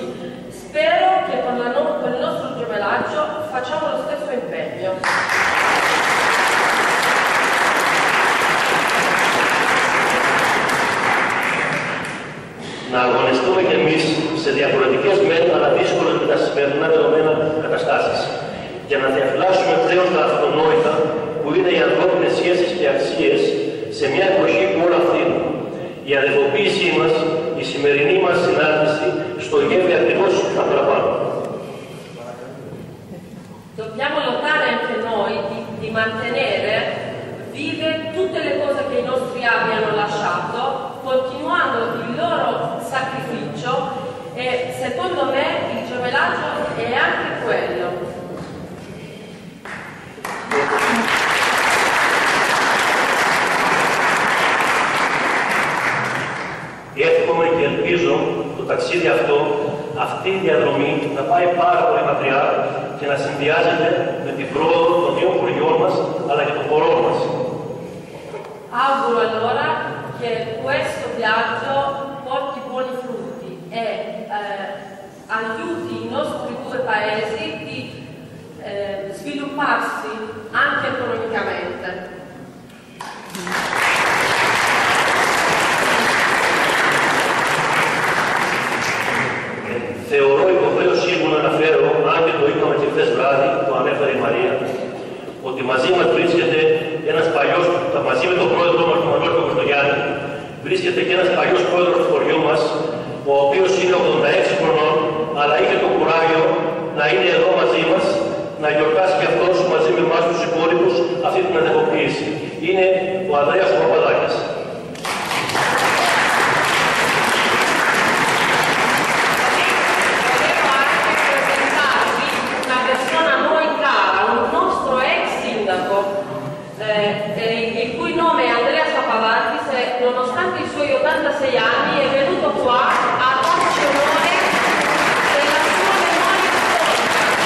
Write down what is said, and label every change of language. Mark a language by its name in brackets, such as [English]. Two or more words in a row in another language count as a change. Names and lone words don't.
[Italian] Spero che con il nostro gemellaggio facciamo lo stesso impegno. [Greek] Να αγωνιστούμε κι εμείς σε διαφορετικές μεν αλλά δύσκολες με τα σημερινά δεδομένα καταστάσεις για να διαφυλάξουμε πλέον τα αυτονόητα που είναι οι ανθρώπινες σχέσεις και αξίες σε μια εποχή που όλα φθήνουν. Η αδελφοποίησή μας, η σημερινή μας συνάντηση στοχεύει ακριβώς τα παραπάνω. [Italian] Dobbiamo lottare anche noi di mantenere vive tutte le cose che i nostri avi hanno lasciato, continuando il loro sacrificio e secondo me il gemellaggio è anche quello. [Greek] Εύχομαι και ελπίζω το ταξίδι αυτό, αυτή η διαδρομή να πάει πάρα πολύ μακριά και να συνδυάζεται με την πρόοδο των δύο χωριών μας αλλά και των χωρών μας. [Italian] Auguro allora che questo viaggio porti buoni frutti e aiuti i nostri due paesi di svilupparsi anche economicamente. [Greek] Θεωρώ υποχρέωσή μου να αναφέρω, αν και το είπαμε και χθες βράδυ, το ανέφερε η Μαρία, ότι μαζί μας βρίσκεται ένας παλιός, μαζί με τον πρόεδρο μας, τον Μανώλη Κωστογιάννη, βρίσκεται και ένας παλιός πρόεδρος του χωριού μας, ο οποίος είναι 86 χρονών, αλλά είχε το κουράγιο να είναι εδώ μαζί μας, να γιορτάσει και αυτός μαζί με εμάς τους υπόλοιπους αυτή την αδελφοποίηση. Είναι ο Ανδρέας Παπαδάκης. [Italian] Il cui nome è Andrea Sapavakis e nonostante i suoi 86 anni è venuto qua a darci onore della sua memoria storica.